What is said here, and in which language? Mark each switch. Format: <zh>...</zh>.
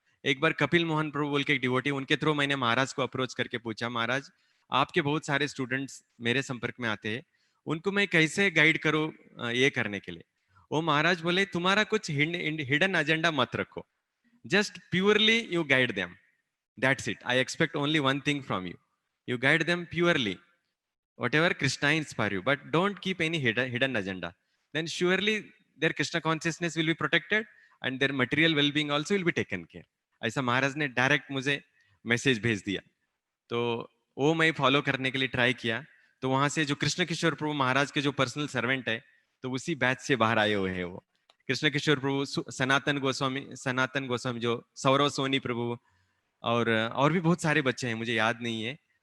<hi>एक बार कपिल मोहन प्रभु बोल के एक डिवोटी, उनके थ्रू मैंने महाराज को अप्रोच करके पूछा, महाराज आपके बहुत सारे स्टूडेंट्स मेरे संपर्क में आते हैं, उनको मैं कैसे गाइड करूँ ये करने के लिए। वो महाराज बोले तुम्हारा कुछ हिडन एजेंडा मत रखो,</hi> <en>just purely you guide them, that's it. I expect only one thing from you, you guide them purely, whatever Krishna inspire you, but don't keep any hidden agenda. Then surely their Krishna consciousness will be protected and their material well-being also will be taken care.</en> <hi>ऐसा महाराज ने direct मुझे message भेज दिया, तो वो मैं follow करने के लिए ट्राई किया। तो वहां से जो कृष्ण किशोर प्रभु महाराज के जो पर्सनल सर्वेंट है, तो उसी बैच से बाहर आए हुए हैं वो कृष्ण किशोर प्रभु, सनातन गोस्वामी जो सौरव सोनी प्रभु, और भी बहुत सारे बच्चे हैं, मुझे याद नहीं है।</hi>